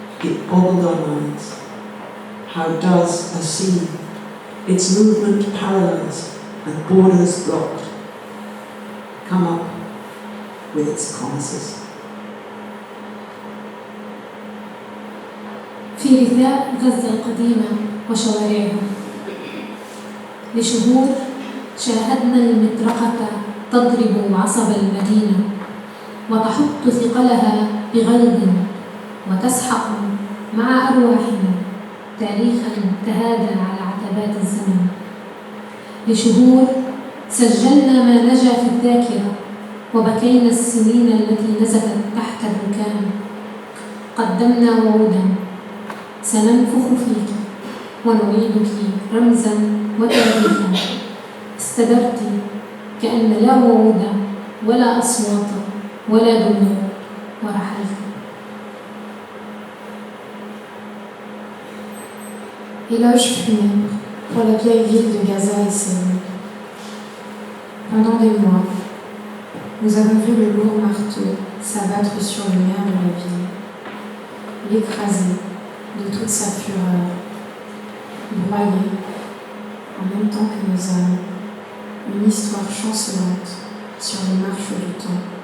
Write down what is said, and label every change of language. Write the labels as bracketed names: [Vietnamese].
[English] it boggled our minds. How does a sea, its movement paralysed and borders blocked, come up with its promises? [Arabic] في رثاء غزة القديمة وشوارعها، لشهور شاهدنا المطرقة تضرب عصب المدينة وتحط ثقلها بغلظ وتسحق مع أرواحنا تاريخاً تهادى على عتبات الزمن. لشهور سجلنا ما نجا في الذاكرة وبكينا السنين التي نزفت تحت الركام. قدمنا وعودا سننفخ فيك ونعيدك رمزا وتاريخا. استدرت كأن لا وعود ولا أصوات ولا دموع ورحلت. [French] Éloge funèbre pour la vieille ville de Gaza et ses murs. Pendant des mois, nous avons vu le lourd marteau s'abattre sur le maire de la ville, l'écraser de toute sa fureur, broyer, en même temps que nos âmes, une histoire chancelante sur les marches du temps.